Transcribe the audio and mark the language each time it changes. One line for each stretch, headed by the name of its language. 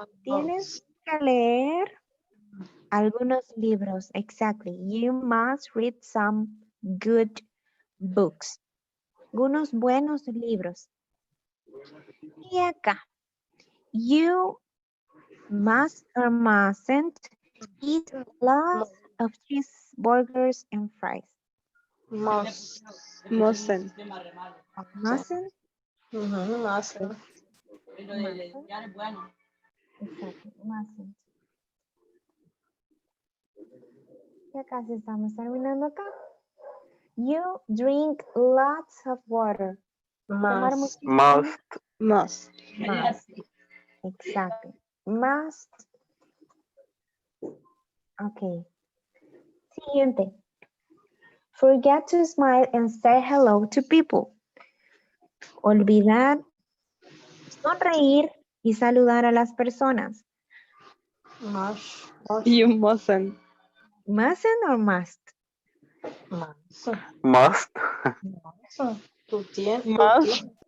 Spanish: Tienes que leer algunos libros.
English: Exactly. You must read some good books.
Spanish: Algunos buenos libros. Y acá.
English: You must or mustn't eat lots of cheeseburgers and fries. Must. Mustn't. Mustn't. Mustn't.
Spanish: Exacto, mustn't. Ya casi estamos terminando acá.
English: You drink lots of water.
Spanish: Tomar
English: Must.
Spanish: muchísimo.
English: Must. Must.
Spanish: Exacto. Must. Ok. Siguiente.
English: Forget to smile and say hello to people.
Spanish: Olvidar, sonreír y saludar a las personas.
English: Must. You mustn't. Mustn't or must? Must. Must.
Spanish: Tú tienes.
English: Must.